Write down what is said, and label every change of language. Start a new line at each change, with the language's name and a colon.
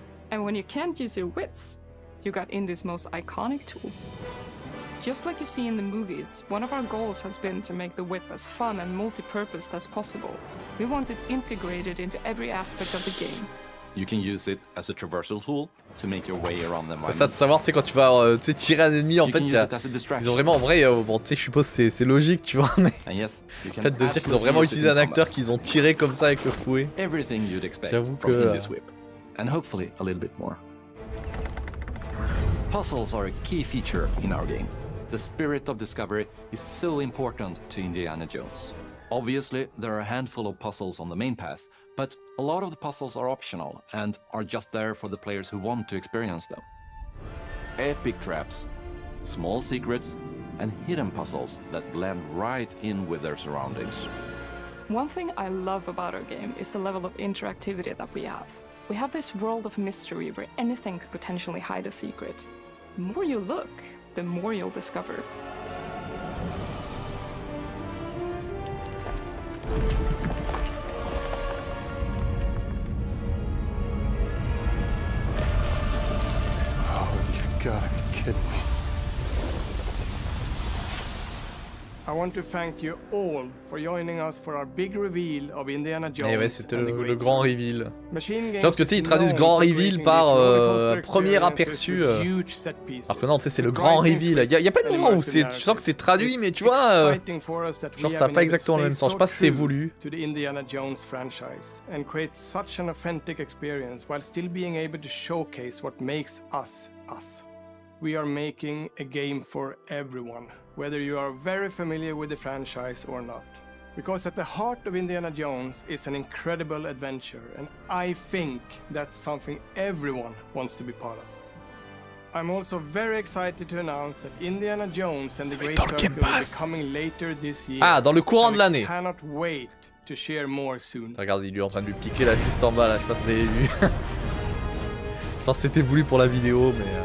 English: And when you can't use your wits, you got Indy's most iconic tool. Just like you see in the movies, one of our goals has been to make the whip as fun and multi-purposed as possible. We want it integrated into every aspect of the game. You can use it as a traversal tool to make your way around the environment.
French: C'est ça de savoir, tu sais, quand tu vas tirer un ennemi, en fait, ils ont vraiment, en vrai, bon, tu sais, je suppose que c'est logique, tu vois, mais le fait de dire qu'ils ont vraiment utilisé un acteur qu'ils ont tiré comme ça avec le fouet. J'avoue que...
English: And hopefully a little bit more. Puzzles are a key feature in our game. The spirit of discovery is so important to Indiana Jones. Obviously, there are a handful of puzzles on the main path, but a lot of the puzzles are optional and are just there for the players who want to experience them. Epic traps, small secrets, and hidden puzzles that blend right in with their surroundings. One thing I love about our game is the level of interactivity that we have. We have this world of mystery where anything could potentially hide a secret. The more you look, the more you'll discover. Oh, you gotta be kidding me. I want to thank you all for joining us for our big reveal of Indiana Jones.
French: Et ouais, c'était le grand reveal.
English: Machine
French: Je pense que tu sais, ils traduisent grand reveal par premier aperçu. Alors que non, tu sais, c'est le grand reveal. Y a pas de moment où tu sens que c'est traduit, mais tu vois, genre ça n'a pas exactement le même sens. Je sais pas si c'est voulu.
English: To the Indiana Jones franchise and create such an authentic experience while still being able to showcase what makes us us. We are making a game for everyone, whether you are very familiar with the franchise or not. Because at the heart of Indiana Jones is an incredible adventure, and I think that's something everyone wants to be part of. I'm also very excited to announce that Indiana Jones and the Great Circle will be coming later this year.
French: Ah, dans le courant de l'année.
English: I cannot wait to share more soon.
French: Regarde, il est en train de lui piquer là juste en bas là, je sais pas si vous avez vu. Je pense que c'était voulu pour la vidéo, mais...